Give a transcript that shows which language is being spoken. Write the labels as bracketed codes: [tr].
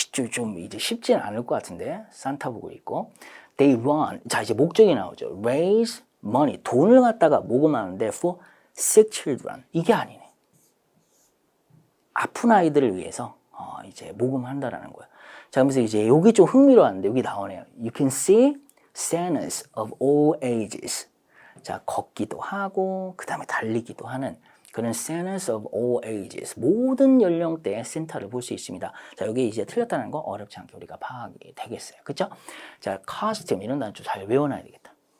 [ko] 좀 이제 쉽지는 않을 것 같은데 산타복을 입고 [en] they run. [ko] 자, 이제 목적이 나오죠. [en] raise money. [ko] 돈을 갖다가 모금하는데 [en] for sick children. [ko] 이게 아니네. 아픈 아이들을 위해서 이제 모금한다라는 거예요. 자, 그래서 이제 여기 좀 흥미로웠는데 여기 나오네요. [en] You can see Santas of all ages. [ko] 자, 걷기도 하고 그 다음에 달리기도 하는 그런 [en] Santas of all ages. [ko] 모든 연령대의 산타를 볼 수 있습니다. 자, 여기 이제 틀렸다는 거 어렵지 않게 우리가 파악이 되겠어요. 그렇죠? 자, costume 이런 단어 좀 잘 외워놔야 되겠다.